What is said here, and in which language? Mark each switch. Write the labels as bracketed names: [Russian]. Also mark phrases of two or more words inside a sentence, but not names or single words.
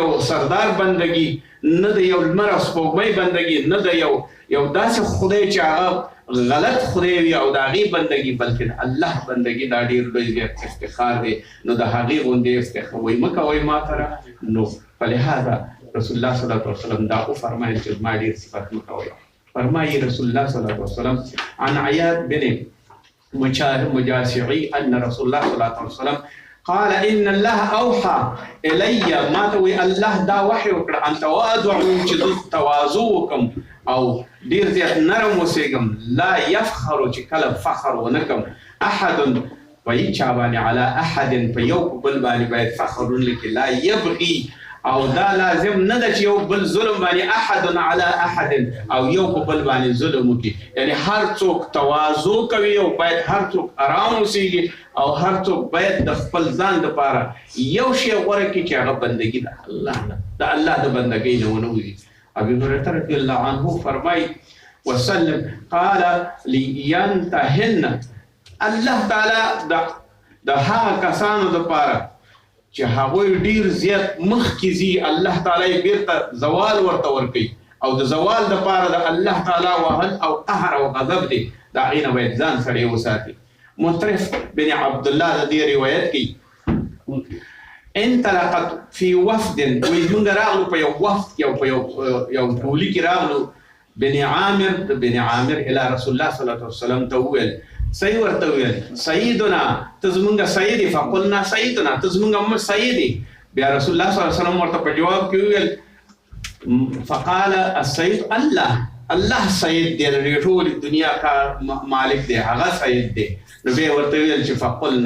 [Pashto] یو سردار بندګي نه د یو لمر او سپوږمۍ بندګي نه د یو داسې خدای چې هغه غلط خدای وي او د هغې بندګي بلکې د الله بندګي دا ډېر لوی زیات افتخار دی نو د هغې غوندې افتخار وایي مه کوئ ما سره نو فلهذا [Arabic] رسول الله صلی الله علیه وسلم [Pashto] دا وفرمایل چې زما ډېر صفت مه کوئ فرمایي [Arabic] رسول الله صلی الله علیه وسلم [Pashto] عن عیاض [Arabic] بن مجاشعي ان رسول الله صلی الله علیه وسلم قال ان الله اوحى الي ما توي [Pashto] الله دا وحي وکړه [Arabic] ان تواضعوا [Pashto] چې زه تواضع وکم او ډیر زیات نرم اوسېږم [Arabic] لا یفخر [Pashto] چې کله فخر ونه کم احد په هېچا باندې [Arabic] على احد [Pashto] په یو په بل باندې باید فخر ونه کړي [Arabic] لا یبغي [Pashto] او دا لازم نه ده چې یو بل ظلم باندې [Arabic] احد على احد [Pashto] او یو په بل باندې ظلم وکړي یعنی هر څوک تواضع کوي او باید هر څوک ارام اوسېږي او هر څوک باید د خپل ځان دپاره یو شی غوره کړي چې هغه بندګي د الله نه د الله د بندګۍ نه ونه وځي ابي هريره [Arabic] رضي الله عنه [Pashto] فرمای [Arabic] وسلم قال [Pashto] لينتهن الله تعالی د هغه کسانو دپاره چې هغوی ډیر زیات مخکې ځي الله تعالی یې بیرته زوال ورته ورکوي او د زوال دپاره د الله تعالی وهل او قهر او غضب دی د هغې نه باید ځان سړی وساتي مطرف بن عبدالله د دې روایت کوي [Arabic] انطلقت في [Pashto] وفد ومنګ راغلو په یو وفد یو ټولي کې راغلو بن عامر [Arabic] الى رسول الله صلی الله علیه وسلم [Pashto] ته وویل صحیح ورته وویل سیدنا ته زمونږ سیدي [Arabic] فقلنا سیدنا [Pashto] ته زمونږ سیدي بیا رسول الله صلی [Arabic] الله علیه وسلم [Pashto] ورته په جواب کې وویل [Arabic] فقال السید الله [Pashto] سید دی د ټولې دنیا [Urdu] کا مالک [Arabic] دی [Pashto] هغه سید دی نو بیا ورته ویل چې [Arabic] فقلنا